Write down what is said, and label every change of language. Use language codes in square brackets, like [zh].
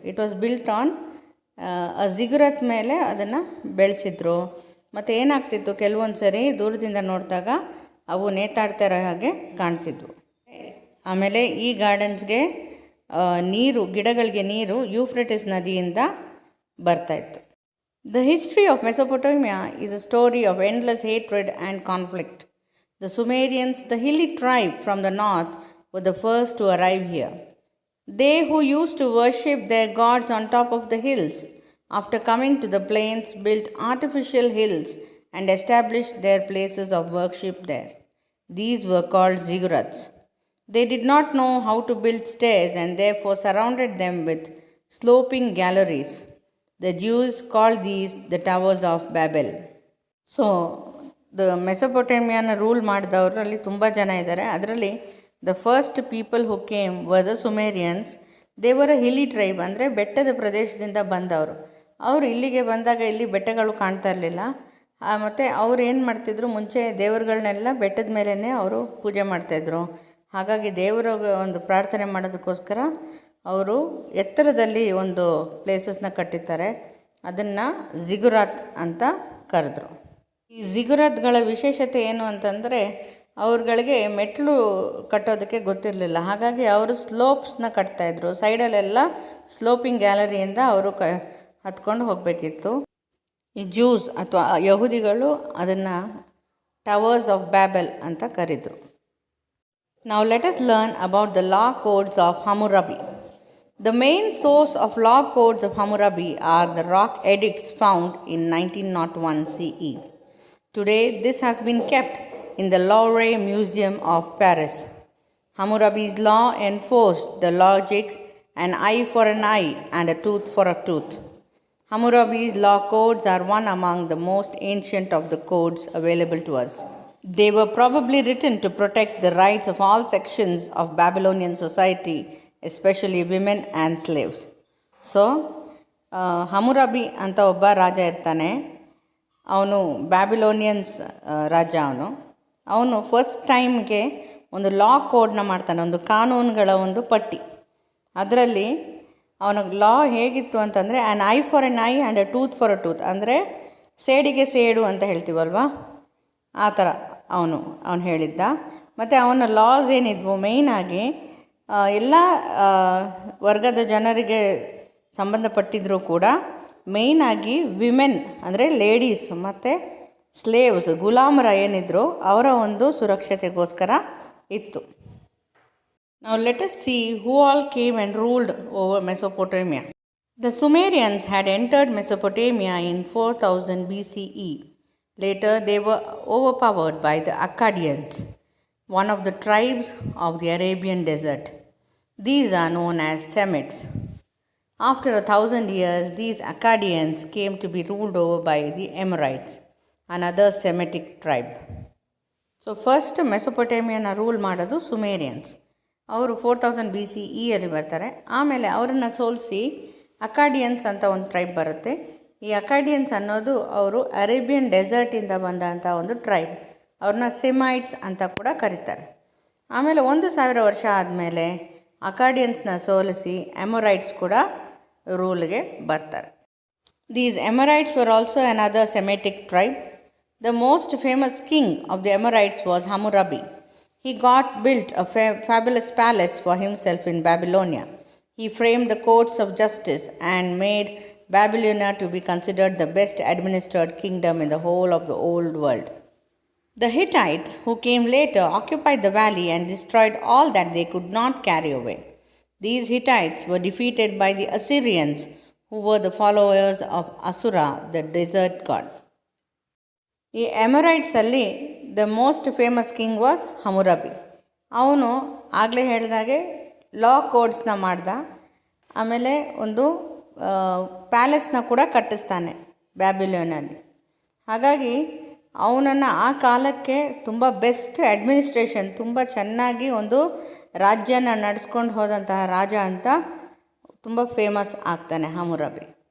[en] it was built on ziggurat [kn] ಮೇಲೆ ಅದನ್ನು ಬೆಳೆಸಿದ್ರು. ಮತ್ತು ಏನಾಗ್ತಿತ್ತು, ಕೆಲವೊಂದು ಸರಿ ದೂರದಿಂದ ನೋಡಿದಾಗ ಅವು ನೇತಾಡ್ತಾ ಇರೋ ಹಾಗೆ ಕಾಣ್ತಿದ್ವು. ಆಮೇಲೆ ಈ ಗಾರ್ಡನ್ಸ್ಗೆ ನೀರು, ಗಿಡಗಳಿಗೆ ನೀರು ಯೂಫ್ರೆಟಿಸ್ ನದಿಯಿಂದ ಬರ್ತಾಯಿತ್ತು. [en] The history of Mesopotamia is a story of endless hatred and conflict. The Sumerians, the hilly tribe from the north, were the first to arrive here. They who used to worship their gods on top of the hills, after coming to the plains, built artificial hills and established their places of worship there. These were called ziggurats. They did not know how to build stairs and therefore surrounded them with sloping galleries. The Jews called these the Towers of Babel. [kn] So the ಮೆಸೊಪೊಟೇಮಿಯಾನ rule ಮಾಡಿದವರಲ್ಲಿ ತುಂಬ ಜನ ಇದ್ದಾರೆ. ಅದರಲ್ಲಿ [en] The first people who came were the Sumerians. [kn] ದೇವರ ಹಿಲಿ tribe, ಅಂದರೆ ಬೆಟ್ಟದ ಪ್ರದೇಶದಿಂದ ಬಂದವರು. ಅವರು ಇಲ್ಲಿಗೆ ಬಂದಾಗ ಇಲ್ಲಿ ಬೆಟ್ಟಗಳು ಕಾಣ್ತಾ ಇರಲಿಲ್ಲ. ಮತ್ತು ಅವ್ರು ಏನು ಮಾಡ್ತಿದ್ರು, ಮುಂಚೆ ದೇವರುಗಳನ್ನೆಲ್ಲ ಬೆಟ್ಟದ ಮೇಲೇ ಅವರು ಪೂಜೆ ಮಾಡ್ತಾಯಿದ್ರು. ಹಾಗಾಗಿ ದೇವರ ಒಂದು ಪ್ರಾರ್ಥನೆ ಮಾಡೋದಕ್ಕೋಸ್ಕರ ಅವರು ಎತ್ತರದಲ್ಲಿ ಒಂದು ಪ್ಲೇಸಸ್ನ ಕಟ್ಟಿದ್ದಾರೆ. ಅದನ್ನು ಜಿಗುರಾತ್ ಅಂತ ಕರೆದ್ರು. ಈ ಜಿಗುರಾತ್ಗಳ ವಿಶೇಷತೆ ಏನು ಅಂತಂದರೆ, ಅವ್ರುಗಳಿಗೆ ಮೆಟ್ಲು ಕಟ್ಟೋದಕ್ಕೆ ಗೊತ್ತಿರಲಿಲ್ಲ. ಹಾಗಾಗಿ ಅವರು ಸ್ಲೋಪ್ಸ್ನ ಕಟ್ತಾಯಿದ್ರು. ಸೈಡಲ್ಲೆಲ್ಲ ಸ್ಲೋಪಿಂಗ್ ಗ್ಯಾಲರಿಯಿಂದ ಅವರು ಹತ್ಕೊಂಡು ಹೋಗಬೇಕಿತ್ತು. ಈ ಜೂಸ್ ಅಥವಾ ಯಹೂದಿಗಳು ಅದನ್ನು ಟವರ್ಸ್ ಆಫ್ ಬ್ಯಾಬೆಲ್ ಅಂತ ಕರೆದರು. [en] Now let us learn about the law codes of Hammurabi. The main source of law codes of Hammurabi are the rock edicts found in 1901 CE. Today, this has been kept in the Louvre Museum of Paris. Hammurabi's law enforced the logic an eye for an eye and a tooth for a tooth. Hammurabi's law codes are one among the most ancient of the codes available to us. They were probably written to protect the rights of all sections of Babylonian society, especially women and slaves. [kn] So, ಹಮುರಬಿ ಅಂತ ಒಬ್ಬ ರಾಜ ಇರ್ತಾನೆ. ಅವನು ಬ್ಯಾಬಿಲೋನಿಯನ್ಸ್ ರಾಜ. ಅವನು first ಟೈಮ್ಗೆ ಒಂದು ಲಾ ಕೋಡ್ನ ಮಾಡ್ತಾನೆ, ಒಂದು ಕಾನೂನುಗಳ ಒಂದು ಪಟ್ಟಿ. ಅದರಲ್ಲಿ ಅವನಿಗೆ ಲಾ ಹೇಗಿತ್ತು ಅಂತಂದರೆ, [en] an eye for an eye and a tooth [kn] for a tooth, ಅಂದರೆ ಸೇಡಿಗೆ ಸೇಡು ಅಂತ ಹೇಳ್ತೀವಲ್ವ, ಆ ಥರ ಅವನು ಹೇಳಿದ್ದ. ಮತ್ತು ಅವನ ಲಾಸ್ ಏನಿದ್ವು, ಮೇಯ್ನಾಗಿ ಎಲ್ಲ ವರ್ಗದ ಜನರಿಗೆ ಸಂಬಂಧಪಟ್ಟಿದ್ದರೂ ಕೂಡ ಮೇಯ್ನಾಗಿ ವಿಮೆನ್ ಅಂದರೆ ಲೇಡೀಸ್ ಮತ್ತು ಸ್ಲೇವ್ಸ್ ಗುಲಾಮರ ಏನಿದ್ರು ಅವರ ಒಂದು ಸುರಕ್ಷತೆಗೋಸ್ಕರ ಇತ್ತು. [en] Now let us see who all came and ruled over Mesopotamia. The Sumerians had entered Mesopotamia in 4000 BCE. Later they were overpowered by the Akkadians, one of the tribes of the Arabian desert. These are known as Semites. After 1,000 years, these Akkadians came to be ruled over by the Amorites, another Semitic tribe. So first [kn] ಮೆಸೊಪೊಟೇಮಿಯನ್ನ rule ಮಾಡೋದು ಸುಮೇರಿಯನ್ಸ್. ಅವರು 4000 BCE ಅಲ್ಲಿ ಬರ್ತಾರೆ. ಆಮೇಲೆ ಅವರನ್ನು ಸೋಲಿಸಿ ಅಕಾಡಿಯನ್ಸ್ ಅಂತ ಒಂದು tribe ಬರುತ್ತೆ. ಈ ಅಕಾಡಿಯನ್ಸ್ ಅನ್ನೋದು ಅವರು ಅರೇಬಿಯನ್ ಡೆಸರ್ಟಿಂದ ಬಂದಂಥ ಒಂದು ಟ್ರೈಬ್. ಅವ್ರನ್ನ ಸೆಮೈಟ್ಸ್ ಅಂತ ಕೂಡ ಕರೀತಾರೆ. ಆಮೇಲೆ 1000 ವರ್ಷ ಆದಮೇಲೆ ಅಕಾಡಿಯನ್ಸ್ನ ಸೋಲಿಸಿ ಅಮೊರೈಟ್ಸ್ ಕೂಡ ರೂಲ್ಗೆ ಬರ್ತಾರೆ. [en] These Amorites were also another Semitic tribe. The most famous king of the Amorites was Hammurabi. He built a fabulous palace for himself in Babylonia. He framed the courts of justice and made Babylonia to be considered the best administered kingdom in the whole of the old world. The Hittites, who came later, occupied the valley and destroyed all that they could not carry away. These Hittites were defeated by the Assyrians, who were the followers of Asura, the desert god. [kn] ಈ ಎಮೊರೈಟ್ಸಲ್ಲಿ [en] The most famous king was Hammurabi. [kn] ಅವನು ಆಗಲೇ ಹೇಳಿದಾಗೆ ಲಾ ಕೋಡ್ಸ್ನ ಮಾಡ್ದ. ಆಮೇಲೆ ಒಂದು ಪ್ಯಾಲೇಸ್ನ ಕೂಡ ಕಟ್ಟಿಸ್ತಾನೆ ಬ್ಯಾಬಿಲೋನಲ್ಲಿ. ಹಾಗಾಗಿ ಅವನನ್ನು ಆ ಕಾಲಕ್ಕೆ ತುಂಬ ಬೆಸ್ಟ್ ಅಡ್ಮಿನಿಸ್ಟ್ರೇಷನ್, ತುಂಬ ಚೆನ್ನಾಗಿ ಒಂದು ರಾಜ್ಯನ ನಡೆಸ್ಕೊಂಡು ಹೋದಂತಹ ರಾಜ ಅಂತ ತುಂಬ ಫೇಮಸ್ ಆಗ್ತಾನೆ ಹಮುರಬಿ.